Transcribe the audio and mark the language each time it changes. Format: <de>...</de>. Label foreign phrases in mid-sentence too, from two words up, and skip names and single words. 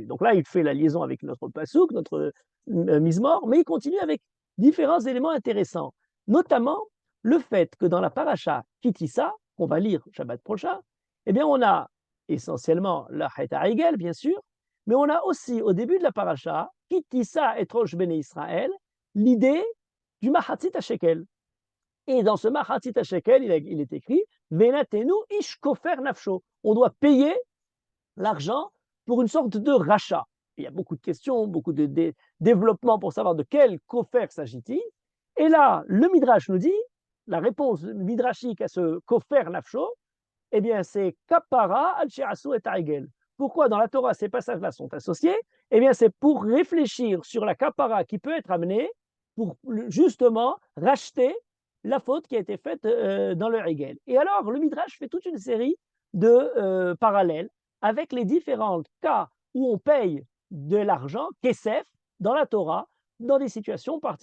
<fr>Donc là, il fait la liaison avec notre Passouk, notre Mismor, mais il continue avec différents éléments intéressants, notamment le fait que dans la paracha Kitissa, qu'on va lire Shabbat prochain, eh bien, on a essentiellement la</fr> <he>חטא העגל,</he> <fr>bien sûr, mais on a aussi, au début de la paracha,</fr> <he>כי תשא את ראש בני ישראל,</he> <fr>l'idée du</fr> <he>מחצית השקל.</he> <fr>Et dans ce</fr> <he>מחצית השקל,</he> <fr>il est écrit</fr> <he>ונתנו איש כופר נפשו.</he> <fr>On doit payer l'argent pour une sorte de rachat. Il y a beaucoup de questions, beaucoup de développements pour savoir de quel kofer s'agit-il. Et là, le Midrash nous dit, la réponse midrashique à ce</fr> <he>כופר נפשו,</he> <fr>eh bien, c'est</fr> <he>כפרה על שעשו את העגל.</he> <fr>Pourquoi dans la Torah ces passages-là sont associés? Eh bien, c'est pour réfléchir sur la kapara qui peut être amenée pour justement racheter la faute qui a été faite dans le Hegel. Et alors, le Midrash fait toute une série de parallèles avec les différents cas où on paye de l'argent, kesef, dans la Torah, dans des situations particulières.</fr>